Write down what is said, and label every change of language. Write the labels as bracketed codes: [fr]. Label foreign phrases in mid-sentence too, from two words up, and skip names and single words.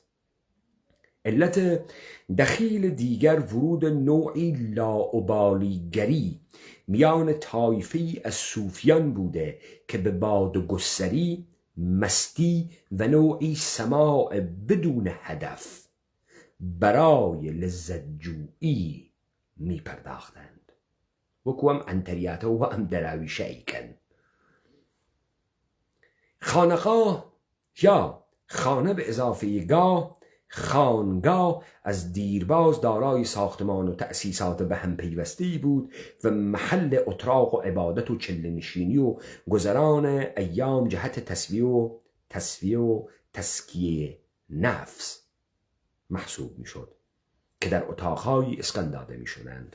[fa] علت دخیل دیگر ورود نوعی لاابالیگری میان طایفه‌ای از صوفیان بوده که به بادگستری، مستی و نوعی سماع بدون هدف برای لذت جویی می پرداختند [ckb] وەکو ئەم ئەنتەریاتە و ئەم دەراویشەیکەن. [fa] خانقاه یا خانه به اضافه گاه، خانگاه از دیرباز دارای ساختمان و تأسیسات به هم پیوسته بود و محل اتراق و عبادت و چله‌نشینی و گذران ایام جهت تسویه و تزکیه نفس محسوب می شد که در اتاقهایی اسکان داده می شدند.